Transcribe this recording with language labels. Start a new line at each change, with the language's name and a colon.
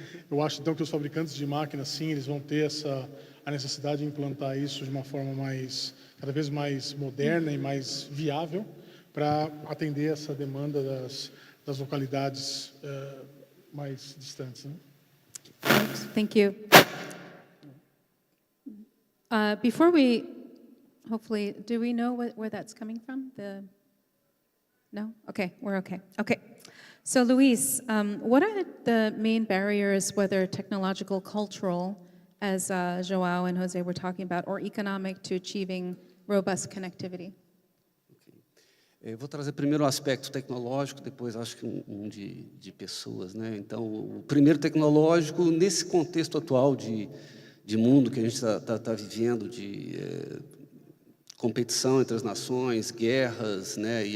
Portuguese: Eu acho então que os fabricantes de máquinas, sim, eles vão ter a necessidade de implantar isso de uma forma cada vez mais moderna e mais viável para atender essa demanda das localidades mais distantes. Né?
English: Thank you. Before we, hopefully, do we know where that's coming from? No? Okay, we're okay. Okay. So, Luis, what are the main barriers, whether technological, cultural, as Joao and Jose were talking about, or economic, to achieving robust connectivity?
Portuguese: Eu vou trazer primeiro o aspecto tecnológico, depois acho que um de pessoas, né? Então, o primeiro tecnológico, nesse contexto atual de mundo que a gente está vivendo, de competição entre as nações, guerras, né?